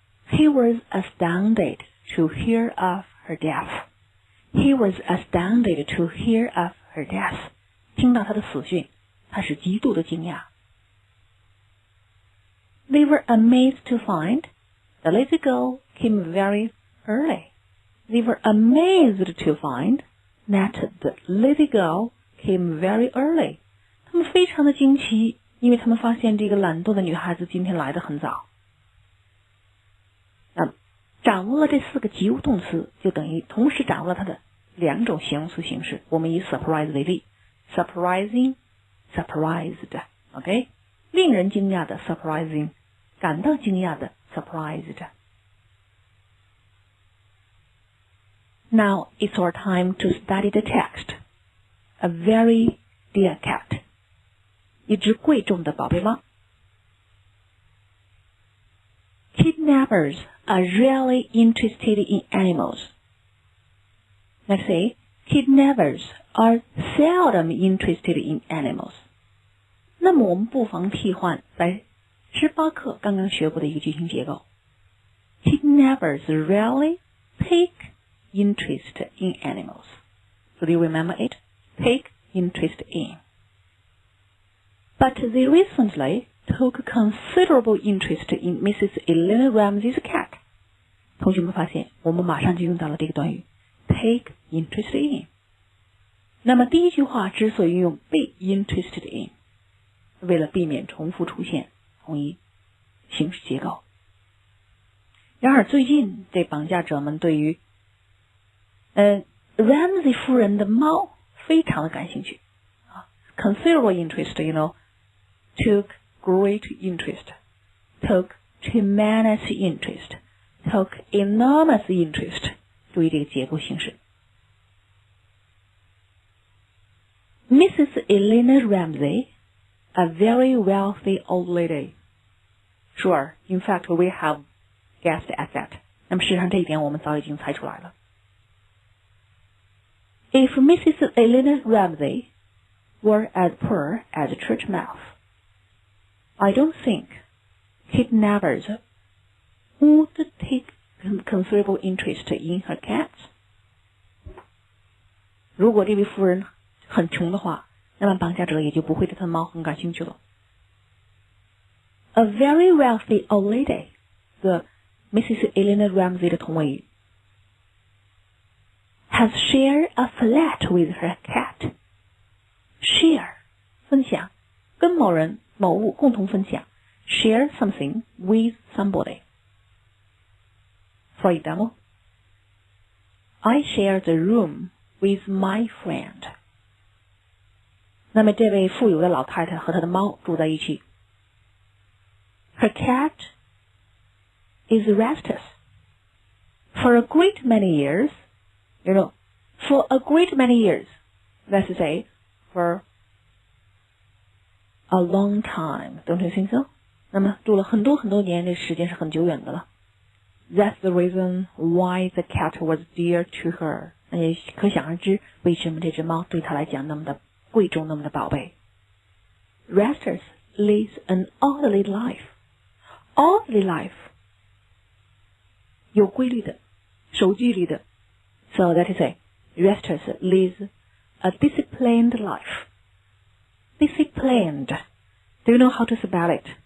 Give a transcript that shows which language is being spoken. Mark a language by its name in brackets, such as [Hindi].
[English] He was astounded to hear of her death. He was astounded to hear of her death. [Chinese] 听到她的死讯，他是极度的惊讶。 [English] They were amazed to find the little girl came very early. They were amazed to find that the little girl came very early. [Chinese] 他们非常的惊奇，因为他们发现这个懒惰的女孩子今天来得很早。掌握了这4个及物动词，就等于同时掌握了它的2种形容词形式。我们以 surprise 为例 ，surprising, surprised, OK， 令人惊讶的 surprising， 感到惊讶的 surprised。 [English] Now it's our time to study the text. A very dear cat. [Chinese] 一只贵重的宝贝猫。 [English] Kidnappers are rarely interested in animals. Let's say, kidnappers are seldom interested in animals. [Chinese] 那么我们不妨替换在18课刚刚学过的一个句型结构。 [English] kidnappers rarely take interest in animals. So do you remember it? Take interest in. But they recently took considerable interest in Mrs. Elena Ramsey's cat. [Chinese] 同学们发现，我们马上就用到了这个短语 take interest in。那么第一句话之所以用 be interested in， 为了避免重复出现同一形式结构。然而最近这绑架者们对于Ramsey 夫人的猫非常的感兴趣 [English] considerable interest, took great interest, took tremendous interest, took enormous interest. [Chinese] 注意这个结构形式。 [English] Mrs. Elena Ramsey, a very wealthy old lady. Sure, in fact, we have guessed at that. [Chinese] 那么事实上这一点我们早已经猜出来了。 [English] If Mrs. Elena Ramsey were as poor as church mouse, I don't think kidnappers would take considerable interest in her cats. [Chinese] 如果这位夫人很穷的话，那么绑架者也就不会对她的猫很感兴趣了。 [English] A very wealthy old lady, the Mrs. Elena Ramsey [Chinese] 的同位语 [English] has shared a flat with her cat. [Chinese] Share 分享，跟某人某物共同分享 [English] share something with somebody. For example, I share the room with my friend. [Chinese] 那么这位富有的老太太和她的猫住在一起。 [English] Her cat is restless. For a great many years, for a great many years, let's say, for a long time, don't you think so? [Chinese] 那么住了很多很多年，这时间是很久远的了。 [English] That's the reason why the cat was dear to her. [Chinese] 那也可想而知，为什么这只猫对她来讲那么的贵重，那么的宝贝。 [English] Restless leads an orderly life. [Chinese] Orderly life 有规律的，守纪律的。 [English] So that is it. Restless leads a disciplined life. Disciplined. Do you know how to spell it?